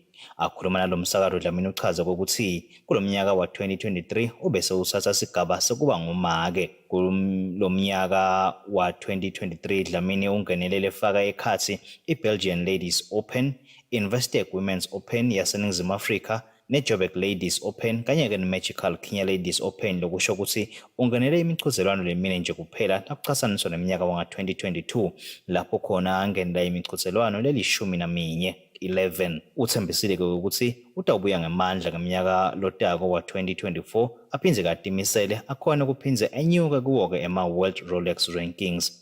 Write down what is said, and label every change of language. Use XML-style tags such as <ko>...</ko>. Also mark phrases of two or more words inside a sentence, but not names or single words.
<ss>Akhuluma nalo msakazo Dlamini uchaza ukuthi kulomnyaka wa-2023 ubese usatha isigaba sokuba ngumake. Kulomnyaka wa-2023 Dlamini ungenelele efaka ekhathi i-Belgian Ladies Open, Investec Women's Open yaseNingizimu Afrika, ne-Joburg Ladies Open kanye-ke ne-Magical Kenya Ladies Open, lokusho ukuthi ungenele imichuzelwano lemine nje kuphela nakuqhathaniswa neminyaka wanga-2022 lapho khona angenela imichuzelwano leli-11. Uthembisile-ke ukuthi utawubuya ngamandla ngeminyaka lotako wa-2024 aphindze katimisele akhona kuphindze enyuke kuwo-ke ema-World Rolex Rankings.</ss>